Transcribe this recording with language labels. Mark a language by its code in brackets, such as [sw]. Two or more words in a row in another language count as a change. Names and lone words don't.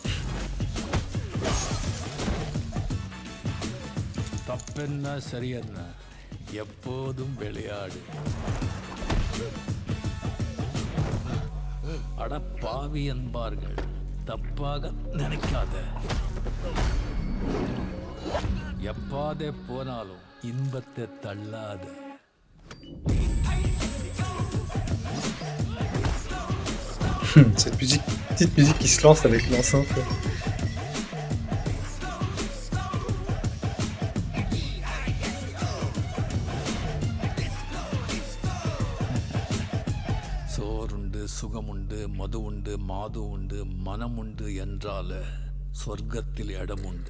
[ta] தப்பென்ன சரியென்ன எப்போதும் விளையாடு. அட பாவி என்பார்கள், தப்பாக நினைக்காத. எப்பாதே போனாலும் இன்பத்தை தள்ளாத. [fr] Cette musique, petite musique qui se lance avec l'enceinte. [ta] சோறுண்டு சுகமுண்டு மது உண்டு மாது உண்டு மனம் உண்டு என்றால சொர்க்கத்தில் இடம் உண்டு.